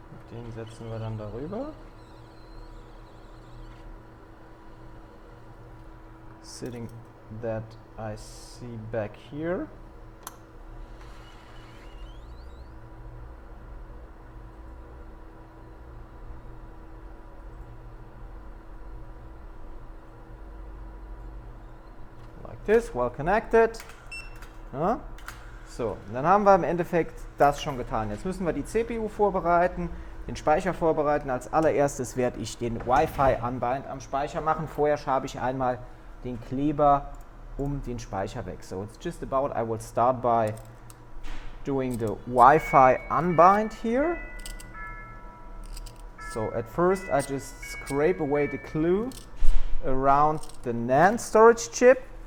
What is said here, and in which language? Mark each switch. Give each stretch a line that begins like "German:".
German: Den setzen wir dann darüber.
English: Sitting that I see back here. Like this, well connected.
German: Ja. So, dann haben wir im Endeffekt das schon getan. Jetzt müssen wir die CPU vorbereiten, den Speicher vorbereiten. Als allererstes werde ich den Wi-Fi-Unbind am Speicher machen. Vorher schabe ich einmal den Kleber um den Speicher weg.
English: So it's just about, I will start by doing the Wi-Fi unbind here. So at first I just scrape away the glue around the NAND storage chip.